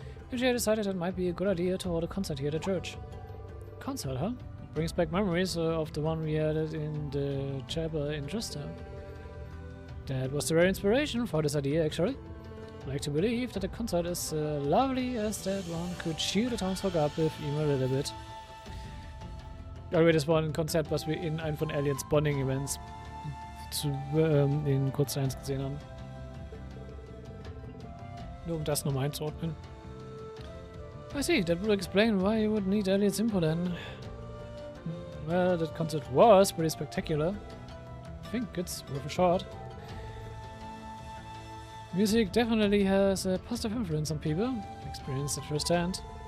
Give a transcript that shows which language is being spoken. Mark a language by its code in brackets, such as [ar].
[en] Usually I decided it might be a good idea to hold a concert here at the church. Concert, huh? It brings back memories of the one we had in the chapel in Trista. That was the very inspiration for this idea, actually. I like to believe that a concert as lovely as that one could cheer the townsfolk up with even a little bit. [de] Das war ein Konzert, was wir in einem von Aliens Bonding Events in Kurz 1 gesehen haben. Nur um das nochmal einzuordnen. [en] I see, that would explain why you would need Elliot's input then. Well, that concert was pretty spectacular. I think it's worth a shot. Music definitely has a positive influence on people, experienced it firsthand.